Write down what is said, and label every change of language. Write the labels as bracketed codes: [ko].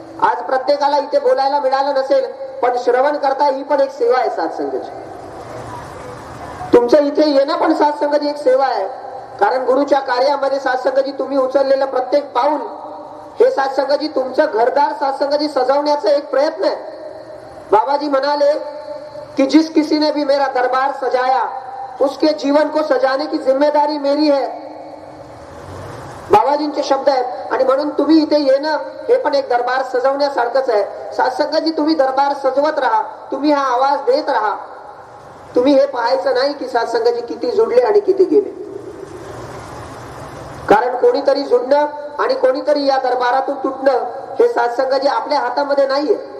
[mr] आज प्रत्येकाला इथे बोलायला मिळालं नसेल, पण श्रवण करता ही पण एक सेवा आहे सत्संगची. तुमचं इथे येणं पण सत्संगची एक सेवा आहे. कारण गुरुच्या कार्यामध्ये सत्संगजी तुम्ही उचललेलं प्रत्येक पाऊल हे सत्संगजी तुमचं घरदार सत्संगजी सजवण्याचा एक प्रयत्न आहे. बाबाजी म्हणाले [hi] कि जिस किसी ने भी मेरा दरबार सजाया उसके जीवन को सजाने की जिम्मेदारी मेरी है. [mr] बाबाजींचे शब्द आहेत. आणि म्हणून तुम्ही इथे येणं हे पण एक दरबार सजवण्यासारखंच आहे. सत्संगजी तुम्ही दरबार सजवत राहा, तुम्ही हा आवाज देत राहा. तुम्ही हे पाहायचं नाही की सत्संगजी किती जुडले आणि किती गेले. कारण कोणीतरी जुडणं आणि कोणीतरी या दरबारातून तुटणं हे सत्संगजी आपल्या हातामध्ये नाहीये.